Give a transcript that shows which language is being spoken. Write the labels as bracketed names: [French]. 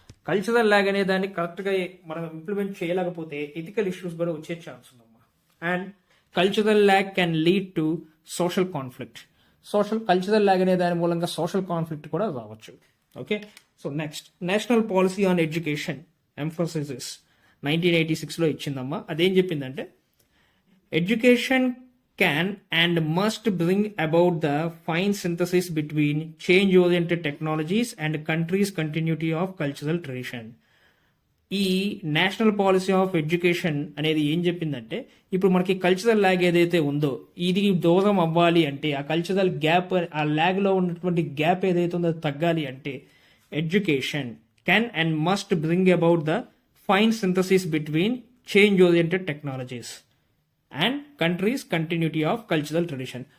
[Telugu] Cultural lag అనే దాన్ని కరెక్ట్గా మనం ఇంప్లిమెంట్ చేయలేకపోతే ఎథికల్ ఇష్యూస్ కూడా వచ్చే ఛాన్స్ ఉందమ్మా. [English] And cultural lag can lead to social conflict. [Telugu] Cultural lag అనే దాని మూలంగా సోషల్ కాన్ఫ్లిక్ట్ కూడా రావచ్చు. Okay, so next, national policy on education emphasis 1986లో ఇచ్చిందమ్మా. అదేం చెప్పిందంటే, [English] Education can and must bring about the fine synthesis between change-oriented technologies and countries' continuity of cultural tradition. [Telugu] ఈ national policy of education అనేది ఏం చెప్పిందంటే, ఇప్పుడు మనకి కల్చరల్ ల్యాగ్ ఏదైతే ఉందో ఇది దూరం అవ్వాలి అంటే, ఆ కల్చరల్ గ్యాప్, ఆ ల్యాగ్లో ఉన్నటువంటి గ్యాప్ ఏదైతే ఉందో తగ్గాలి అంటే, [English] Education can and must bring about the fine synthesis between change oriented technologies and countries continuity of cultural tradition.